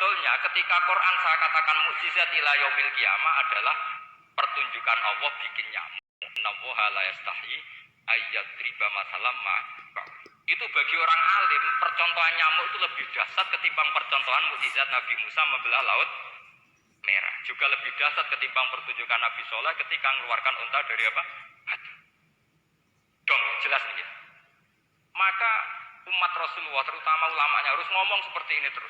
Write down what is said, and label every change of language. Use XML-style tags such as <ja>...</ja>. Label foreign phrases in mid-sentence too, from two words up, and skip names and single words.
<id>Sesungguhnya ketika Quran saya katakan mukjizat</id> <ar>إلى يوم القيامة</ar> <id>adalah pertunjukan Allah bikin nyamuk.</id> <ar>إن الله لا يستحيي أن يضرب مثلا ما.</ar> <id>Itu bagi orang alim percontohan nyamuk itu lebih dahsyat ketimbang percontohan mukjizat Nabi Musa membelah laut merah. Juga lebih dahsyat ketimbang pertunjukan Nabi Soleh ketika mengeluarkan unta dari apa? Batu. Dong, jelas nih ya. Maka umat Rasulullah terutama ulamanya harus ngomong seperti ini terus.</id>